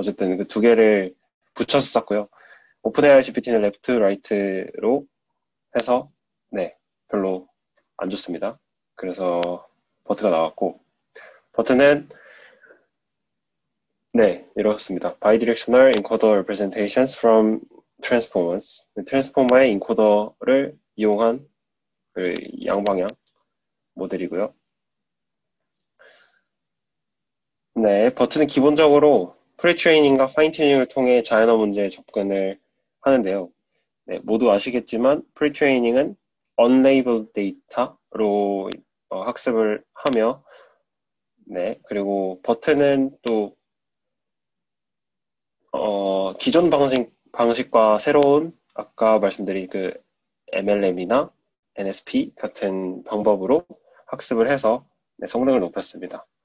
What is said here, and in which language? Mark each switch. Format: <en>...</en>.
<ko>어쨌든 그 두 개를 붙여서 썼고요. 오픈AI GPT는 레프트 라이트로 해서 네, 별로 안 좋습니다. 그래서 버트가 나왔고, 버트는 네, 이렇습니다.</ko> <en>Bidirectional encoder representations from transformers.</en> <ko>트랜스포머의 인코더를 이용한 그 양방향 모델이고요. 네, 버튼은 기본적으로 프리트레이닝과 파인튜닝을 통해 자연어 문제에 접근을 하는데요. 네, 모두 아시겠지만 프리트레이닝은</ko> <en>unlabeled data</en> <ko>로 학습을 하며, 네, 그리고 버튼은 또 기존 방식과 새로운 아까 말씀드린 그 MLM이나 NSP 같은 방법으로 학습을 해서 네, 성능을 높였습니다.</ko>